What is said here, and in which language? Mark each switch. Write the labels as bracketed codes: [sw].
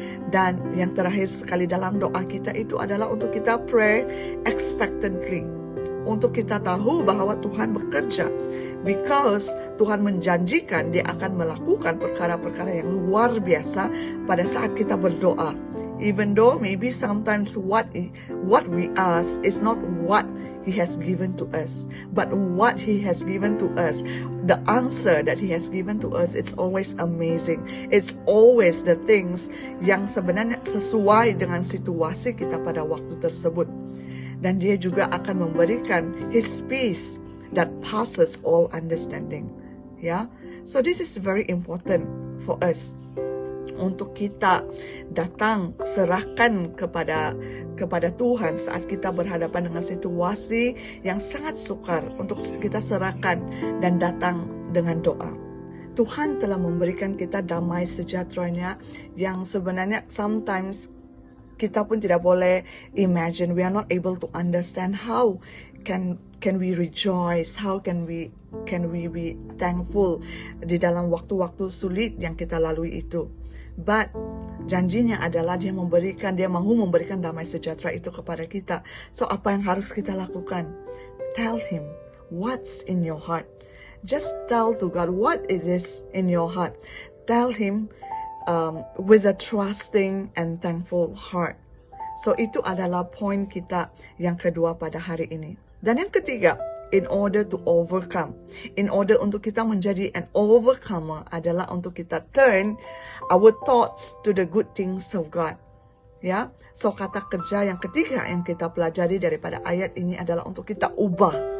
[ms] Dan yang terakhir sekali dalam doa kita itu adalah untuk kita pray expectantly. Untuk kita tahu bahwa Tuhan bekerja. Because Tuhan menjanjikan Dia akan melakukan perkara-perkara yang luar biasa pada saat kita berdoa. [en] Even though maybe sometimes what we ask is not what He has given to us, but what He has given to us, the answer that He has given to us, it's always amazing. It's always the things [ms] yang sebenarnya sesuai dengan situasi kita pada waktu tersebut. Dan Dia juga akan memberikan [en] His peace that passes all understanding. Ya, so this is very important for us. [ms] Untuk kita datang serahkan kepada Tuhan saat kita berhadapan dengan situasi yang sangat sukar, untuk kita serahkan dan datang dengan doa. Tuhan telah memberikan kita damai sejahteranya yang sebenarnya sometimes kita pun tidak boleh imagine. [en] We are not able to understand how can we rejoice, how can we be thankful [ms] di dalam waktu-waktu sulit yang kita lalui itu. But janjinya adalah Dia mahu memberikan damai sejahtera itu kepada kita. So apa yang harus kita lakukan? [en] Tell Him what's in your heart. Just tell to God what it is in your heart. Tell Him with a trusting and thankful heart. [ms] So itu adalah poin kita yang kedua pada hari ini. Dan yang ketiga, [en] in order to overcome, in order [ms] untuk kita menjadi [en] an overcomer [ms] adalah untuk kita [en] turn our thoughts to the good things of God. [ms] Ya, so kata kerja yang ketiga yang kita pelajari daripada ayat ini adalah untuk kita ubah.